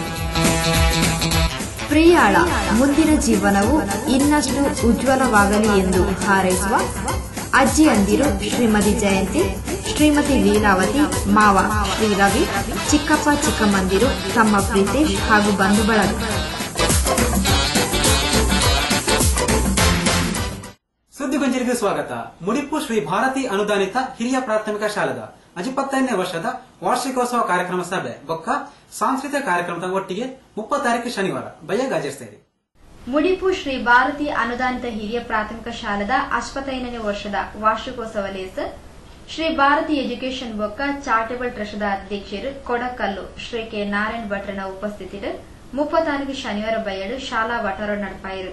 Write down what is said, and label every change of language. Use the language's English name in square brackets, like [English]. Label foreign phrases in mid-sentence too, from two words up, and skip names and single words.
[Kannada] ಪ್ರಿಯಾಳ ಮುಂದಿನ ಜೀವನವು ಇನ್ನಷ್ಟು ಉಜ್ವಲವಾಗಲಿ ಎಂದು ಹಾರೈಸುವ ಅಜ್ಜಿಯಂದಿರು ಶ್ರೀಮತಿ ಜಯಂತಿ, ಶ್ರೀಮತಿ ಲೀಲಾವತಿ, ಮಾವ ಶ್ರೀ ರವಿ, ಚಿಕ್ಕಪ್ಪ ಚಿಕ್ಕಮ್ಮಂದಿರು, ತಮ್ಮ ಪ್ರೀತೇಶ್ ಹಾಗೂ ಬಂಧು ಬಳಗ. ಸುದ್ದಿಗೊಂಜರಿಗೆ ಸ್ವಾಗತ. [Tulu] ಮುಡಿಪು ಶ್ರೀ ಭಾರತಿ ಅನುದಾನಿತ ಹಿರಿಯ ಪ್ರಾಥಮಿಕ ಶಾಲದ 55ನೇ ವರ್ಷದ ವಾರ್ಷಿಕೋತ್ಸವ ಕಾರ್ಯಕ್ರಮ ಸಭೆ ಬೊಕ್ಕ ಸಾಂಸ್ಕೃತಿಕ ಕಾರ್ಯಕ್ರಮದ ಒಟ್ಟಿಗೆ 30 ತಾರೀಕು ಶನಿವಾರ ಬಯ್ಯಾಗ ಆಚರಿಸಿದೆ. ಮುಡಿಪು ಶ್ರೀ ಭಾರತಿ ಅನುದಾನಿತ ಹಿರಿಯ ಪ್ರಾಥಮಿಕ ಶಾಲದ 55ನೇ ವರ್ಷದ ವಾರ್ಷಿಕೋತ್ಸವ ಲೇಸ ಶ್ರೀ ಭಾರತಿ ಎಜುಕೇಷನ್ ಬೊಕ್ಕ ಚಾರಿಟಬಲ್ ಟ್ರಸ್ಟ್ದ ಅಧ್ಯಕ್ಷರು ಕೊಡಕಲ್ಲು ಶ್ರೀ ಕೆ ನಾರಾಯಣ್ ಭಟ್ರನ ಉಪಸ್ಥಿತಿಡ್ 30 ತಾರೀಕು ಶನಿವಾರ ಬಯಲು ಶಾಲಾ ವಠಾರ ನಡಪಾಯಿರು.